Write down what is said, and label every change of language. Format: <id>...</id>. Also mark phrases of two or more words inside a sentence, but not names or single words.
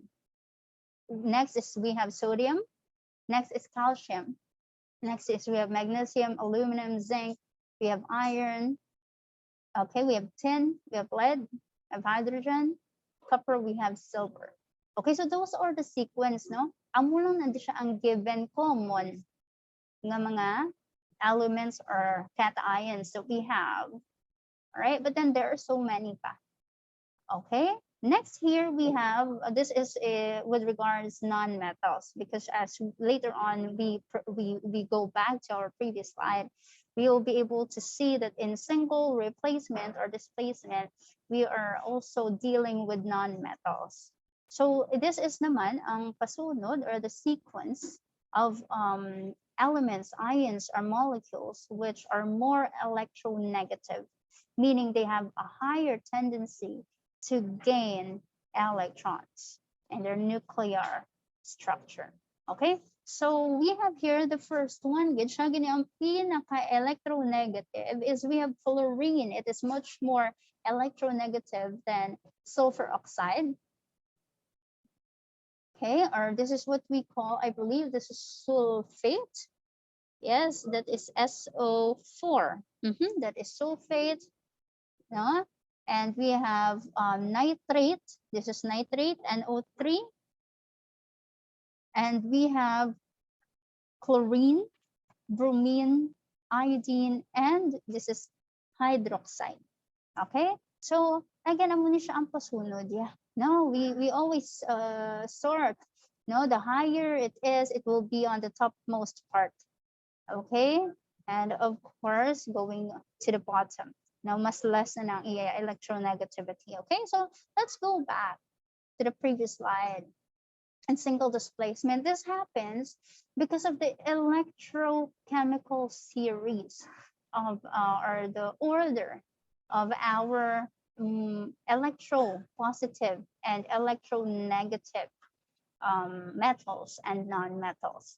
<en>Next is we have sodium. Next is calcium. Next is we have magnesium, aluminum, zinc. We have iron. Okay, we have tin, we have lead, we have hydrogen, copper, we have silver. Okay, so those are the sequence, no?</en> <hil>Amo lang nandi siya ang given common nga mga elements</hil> <en>or cations that we have. All right, but then there are so many pa. Okay, next here we have, this is with regards non-metals, because as later on we go back to our previous slide, we will be able to see that in single replacement or displacement, we are also dealing with non-metals. So this is</en> <hil>naman ang pasunod</hil> <en>or the sequence of elements, ions, or molecules which are more electronegative, meaning they have a higher tendency to gain electrons in their nuclear structure. Okay, so we have here the first one, which</en> <hil>ang pinaka-electronegative</hil> <en>is we have fluorine. It is much more electronegative than sulfur oxide. Okay, or this is what we call, I believe this is sulfate. Yes, that is SO4. That is sulfate. No? And we have nitrate. This is nitrate, NO3. And we have chlorine, bromine, iodine, and this is hydroxide. Okay? So, again,</en> <hil>amo ni siya ang pasunod.</hil> <en>Yeah. No, we always sort. No, the higher it is, it will be on the topmost part. Okay? And of course, going to the bottom. Now,</en> <hil>mas less na ang electronegativity.</hil> <en>Okay, so let's go back to the previous slide. And single displacement, this happens because of the electrochemical series of, or the order of our electropositive and electronegative metals and non-metals.</en>